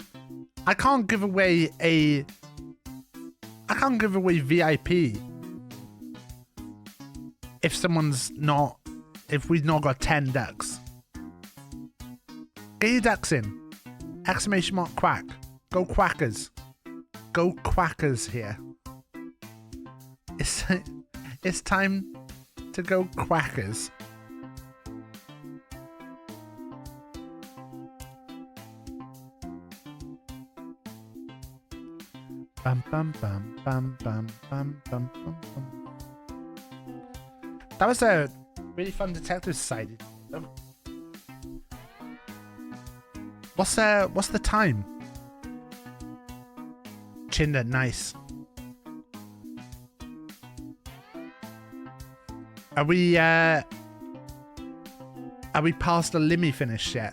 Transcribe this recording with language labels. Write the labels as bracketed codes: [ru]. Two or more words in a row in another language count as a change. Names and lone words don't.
[en] I can't give away VIP if someone's not. If we've not got 10 decks. Get your decks in. Exclamation mark quack. Go quackers. Go quackers here. It's time to go quackers. Bam bam bam bam bam bam bam bam bam. That was a really fun Detective Society. What's the time? Chinder, nice. Are we past the Limmy finish yet?